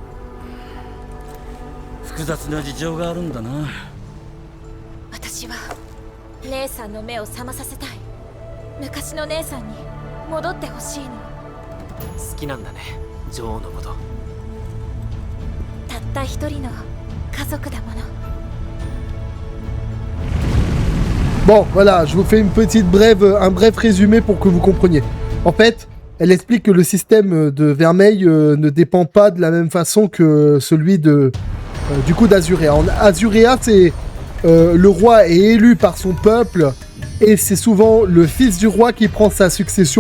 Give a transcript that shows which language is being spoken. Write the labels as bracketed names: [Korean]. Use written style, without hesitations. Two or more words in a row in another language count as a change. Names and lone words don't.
[Japanese] 複雑な事情があるんだな。私は姉さんの目を覚まさせたい。昔の姉さんに戻ってほしいの。好きなんだね、女王のこと。たった一人の家族だもの。 [French] Bon, voilà, je vous fais un bref résumé pour que vous compreniez. En fait, elle explique que le système de Vermeil ne dépend pas de la même façon que celui du coup d'Azuréa. En Azuréa, c'est le roi est élu par son peuple et c'est souvent le fils du roi qui prend sa succession.